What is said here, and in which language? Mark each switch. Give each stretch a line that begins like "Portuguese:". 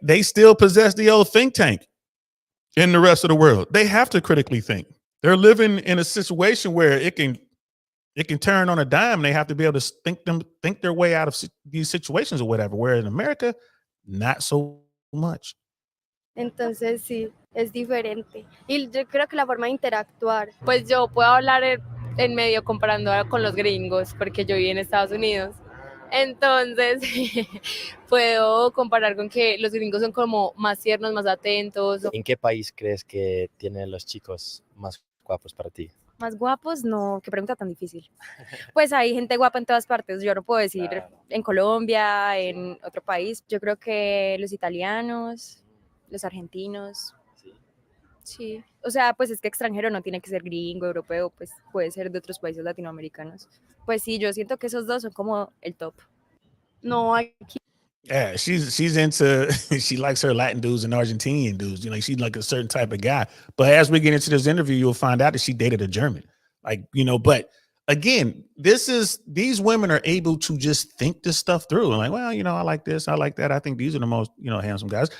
English: They still possess the old think tank in the rest of the world. They have to critically think. They're living in a situation where it can turn on a dime. They have to be able to think their way out of these situations or whatever. Where in America, not so much.
Spanish: Entonces sí, es diferente. Y yo creo que la forma de interactuar. Pues yo puedo hablar en medio comparando con los gringos, porque yo viví en Estados Unidos. Entonces, puedo comparar con que los gringos son como más tiernos, más atentos. ¿En qué país crees que tienen los chicos más guapos para ti? Más guapos, no, qué pregunta tan difícil. Pues hay gente guapa en todas partes. Yo no puedo decir en Colombia, en otro país. Yo creo que los italianos, los argentinos. Sí. O sea, pues es que extranjero no tiene que ser gringo, europeo, pues puede ser de otros países latinoamericanos. Pues sí, yo siento que esos dos son como el top. No, aquí
English: Yeah, she's into she likes her Latin dudes and Argentinian dudes. You know, she's like a certain type of guy. But as we get into this interview, you'll find out that she dated a German. Like, you know, but again, these women are able to just think this stuff through. And like, well, you know, I like this, I like that. I think these are the most, you know, handsome guys.